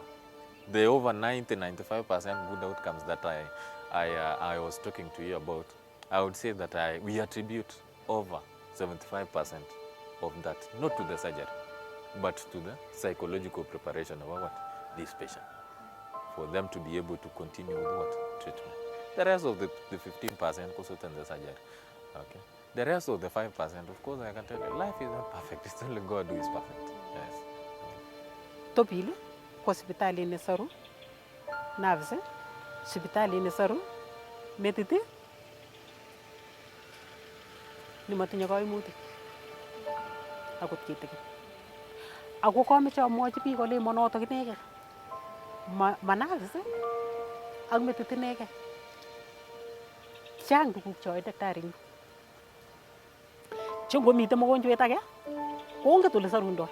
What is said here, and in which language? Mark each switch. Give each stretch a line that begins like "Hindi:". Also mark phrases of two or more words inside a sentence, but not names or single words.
English: The over 90-95% good outcomes that I was talking to you about, I would say that we attribute over 75% of that, not to the surgery, but to the psychological preparation of what? This patient. For them to be able to continue with what? Treatment. The rest of the 15% goes to the surgery. Okay. The rest of the 5%, of course, I can tell you, life is not perfect. It's only God who is perfect. Yes.
Kalenjin: Topili, hospitali ni saru, nerves, hospitali ni saru, metiti, ni matinye kaimutik. Akot kitigin. Ako kameche amwochi biik kole monotok inegei. Ma nerves ak metit inegei. Chang tuguk cheyoe daktari yu. Che ngomite mogonjwet age, konget ole sarundoi.